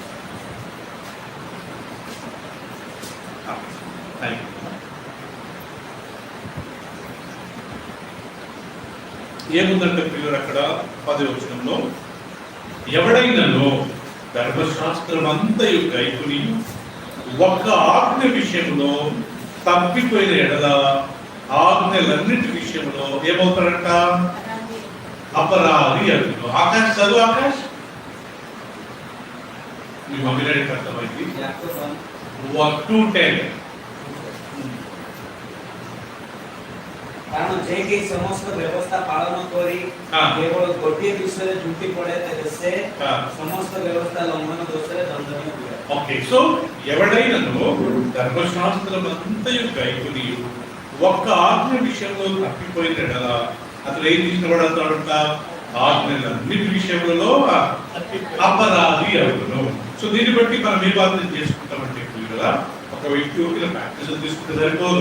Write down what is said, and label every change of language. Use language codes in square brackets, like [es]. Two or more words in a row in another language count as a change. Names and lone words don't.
[te] ఏముందంటే ప్రియులు అక్కడ 10వ వచనంలో, ఎవడైనాలో ధర్మశాస్త్రం అంతయు గైకొని ఒక్క ఆజ్ఞ విషయంలో తప్పిపోయిన ఎడల ఆజ్ఞలన్నిటి విషయంలో ఏమవుతాడంట? అపరాధి అడుగు. ఆకాశ్ చదువు, ఆకాశ్ మీ మమ్మీ డాడీకి అర్థమైంది. 2:10 [or] କାରଣ ଯେକି ସମସ୍ତ ବ୍ୟବସ୍ଥା ପାଳନ କରି କେବଳ ଗୋଟିଏ ବିଷୟରେ ତ୍ରୁଟି ପଡ଼େ ତେବେ ସେ ସମସ୍ତ ବ୍ୟବସ୍ଥା ଲଙ୍ଘନ ଦୋଷରେ ଦଣ୍ଡନୀୟ ହୁଏ. [en] Okay, so [te] ఎవడైనాను ధర్మశాస్త్రం అంతయు గైకొని ఒక్క ఆజ్ఞ విషయంలో తప్పిపోయిన ఎడల అతను ఏం తీసుకుపడతాడంట? ఆజ్ఞలన్నిటి విషయంలో అపరాధి అవును. సో దీన్ని బట్టి మనం ఏ బాధ్యత చేసుకుంటామంటే కదా, ఒక వ్యక్తి ఊరిలో ప్రాక్టీస్ తీసుకుంటే సరిపోదు.